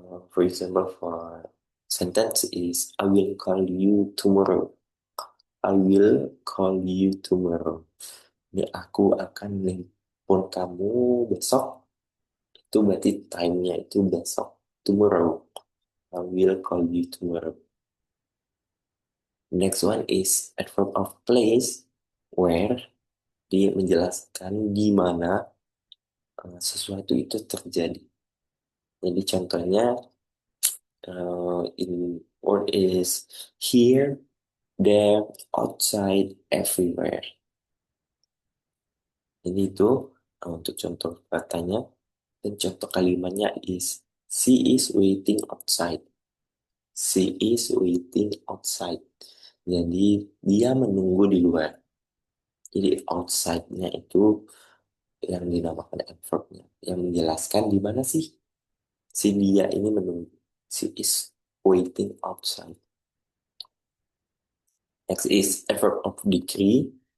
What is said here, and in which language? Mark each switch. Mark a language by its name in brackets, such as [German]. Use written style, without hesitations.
[English] For example, for sentence is I will call you tomorrow. I will call you tomorrow. [Indonesian] Ini aku akan nelpon kamu besok. Itu berarti time-nya itu besok. [English] Tomorrow. I will call you tomorrow. Next one is adverb of place, where [Indonesian] dia menjelaskan di mana sesuatu itu terjadi. Jadi contohnya [English] in word is here, there, outside, everywhere. [Indonesian] Ini itu untuk contoh katanya, dan contoh kalimatnya [English] is she is waiting outside. She is waiting outside. [Indonesian] Jadi dia menunggu di luar. Jadi outside-nya itu yang dinamakan adverb-nya, yang menjelaskan di mana sih si dia ini menunggu. [English] She is waiting outside. Next is adverb of degree.